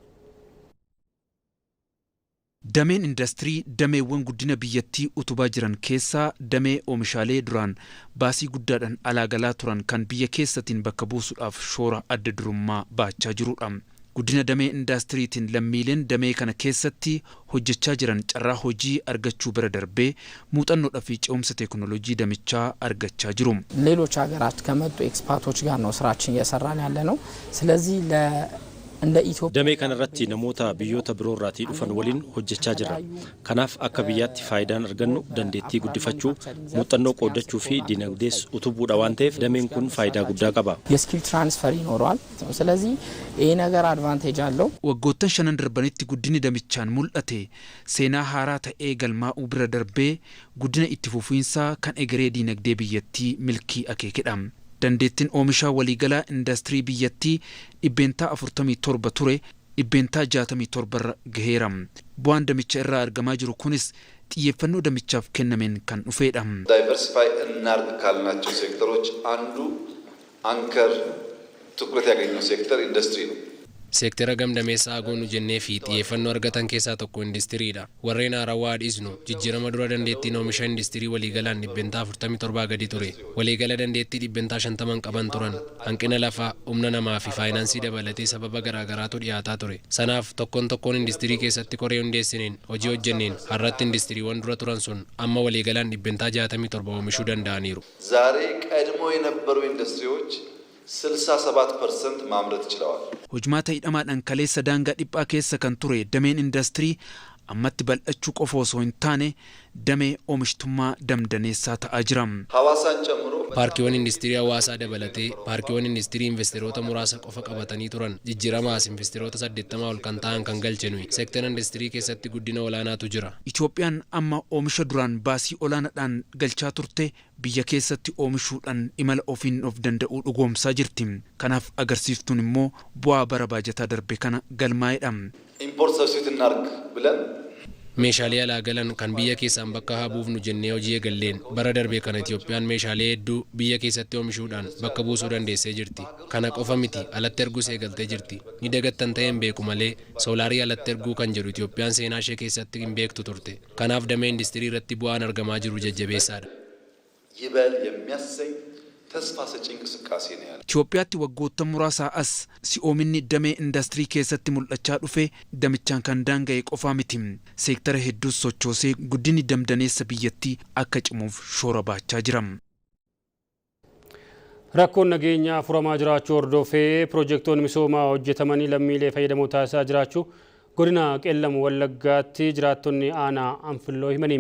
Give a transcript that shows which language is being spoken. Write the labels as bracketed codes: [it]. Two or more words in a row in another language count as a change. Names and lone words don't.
[om] Dameen industirii dameewwan guddina biyyattii utubaa jiran keessaa damee oomishaalee duraan baasii guddaadhaan alaagalaa turan kan biyya keessatiin bakka buusuudhaaf shoora adda durummaa baachaa jirudha. Guddina damee indastiriitiin lammiileen damee kana keessatti hojjechaa jiran carraa hojii argachuu bira darbee muuxannoodhaa fi ce'umsa teekinooloojii damichaa argachaa jiru. [am] ሌሎች ሀገራት ከመጡ ኤክስፐርቶች ጋር ነው ስራችን እየሰራን ያለ ነው። ስለዚህ [om] damee kanarratti namoota biyyoota biroo irraatii dhufan waliin hojjechaa jirra. Kanaaf akka biyyaatti faayidaan argannu dandeettii guddifachuu, muuxannoo qooddachuu fi dinagdees utubuudha waan ta'eef dameen kun faayidaa guddaa qaba. [en] skill transfer [am] ይኖረዋል። ስለዚህ ይሄ ነገር አድቫንቴጅ አለው። [om] waggoottan shanan darbanitti guddinni damichaan mul'ate seenaa haaraa ta'ee galmaa'uu bira darbee guddina itti fufiinsaa kan egeree dinagdee biyyattii milkii akeekedha. Dandeettiin oomishaa waliigalaa industirii biyyattii 47 ture 67 irra gaheera. Bu'aan damicha irraa argamaa jiru kunis xiyyeeffannoo damichaaf kennameen kan dhufeedha. [am] ዳይቨርሲፋይ እናርግ ካልናቸው ሴክተሮች አንዱ አንከር ትኩረት ያገኘው ሴክተር ኢንዱስትሪ ነው። [om] Seektara gamdameessaa agoonu jennee fi xiyyeeffannoo argatan keessaa tokko industiriidha. Warreen haarawaa dhiisnu jijjiirama dura dandeettiin oomisha industirii waliigalaan 47 gadi ture. Waliigala dandeettii 50 qaban turan. Hanqina lafaa, humna namaa fi faayinaansii dabalatee sababa garaagaraatu dhiyaataa ture. Sanaaf tokkoon industirii keessatti koree hundeessineen hojii hojjenneen har'atti industiriiwwan dura turan sun amma waliigalaan 67 oomishuu danda'aniiru. [am] ዛሬ ቀድሞ የነበሩ ኢንዱስትሪዎች 67% ማምረት ችለዋል። [om] Hojmaata hidhamaadhaan kaleessa daangaa dhiphaa keessa kan ture dameen industirii ammatti bal'achuu qofa osoo hin taane damee oomishtummaa damdaneessaa ta'aa jira. [am] ሐዋሳን ጨምሮ [om] Paarkiiwwan industirii hawaasaa dabalatee paarkiiwwan industirii investiroota muraasa qofa qabatanii turan jijjiiramaas investiroota 80 ol kan ta'an kan galchinu. Seektara industirii keessatti guddina olaanaatu jira. Itoophiyaan amma oomisha duraan baasii olaanaadhaan galchaa turte biyya keessatti oomishuudhaan imala ofiin of danda'uu dhugoomsaa jirti. Kanaaf agarsiiftuun immoo bu'aa bara baajataa darbe kana galmaa'edha. [en] import substitute [am] እናርግ ብለን [om] Meeshaalee alaa galan kan biyya keessaan bakka haa buufnu jennee hojii eegalleen bara darbe kana Itoophiyaan meeshaalee hedduu biyya keessatti oomishuudhaan bakka buusuu dandeessee jirti. Kana qofa miti alatti erguus eegaltee jirti. Ni dagattan ta'een beeku malee soolaarii alatti erguu kan jedhu Itoophiyaan seenaa ishee keessatti hin beektu turte. Kanaaf damee industirii irratti bu'aan argamaa jiru jajjabeessaadha. [am] ይበል የሚያሰኝ ተስፋ ሰጪ እንቅስቃሴ ነው ያለው። [om] Itoophiyaatti waggoota muraasaa as si'oominni damee industirii keessatti mul'achaa dhufe damichaan kan daanga'e qofaa miti. Seektara hedduus sochoosee guddinni damdaneessa biyyattii akka cimuuf shoora baachaa jira. Rakkoon nageenyaa furamaa jiraachuu hordofee piroojeektoonni misoomaa hojjetamanii lammiilee fayyadamoo taasisaa jiraachuu godina Qeellam Wallaggaatti jiraattonni aanaa Anfilloo himaniiru.